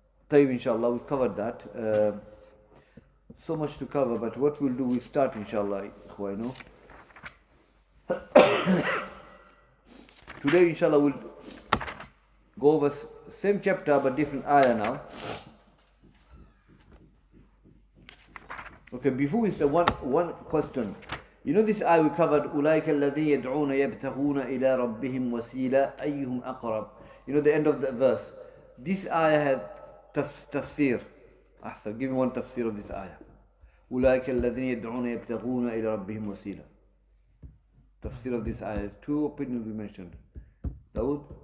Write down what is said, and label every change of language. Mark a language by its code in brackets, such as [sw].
[en] Tayyib, inshallah, we've covered that. So much to cover, but what we'll do, we start inshallah. Today inshallah we'll go over same chapter but different ayah now. Okay, before we start, one question. You know this ayah we covered, [ar] أُولَٰئِكَ الَّذِينَ يَدْعُونَ يَبْتَغُونَ إِلَىٰ رَبِّهِمْ وَسِيلًا أَيُّهُمْ أَقْرَبُ. [en] You know the end of the verse. This ayah has tafsir. Ahsan, give me one tafsir of this ayah. [ar] أُولَٰئِكَ الَّذِينَ يَدْعُونَ يَبْتَغُونَ إِلَىٰ رَبِّهِمْ وَسِيلًا. [en] Tafsir of this ayah. 2 opinions we mentioned. Dawood?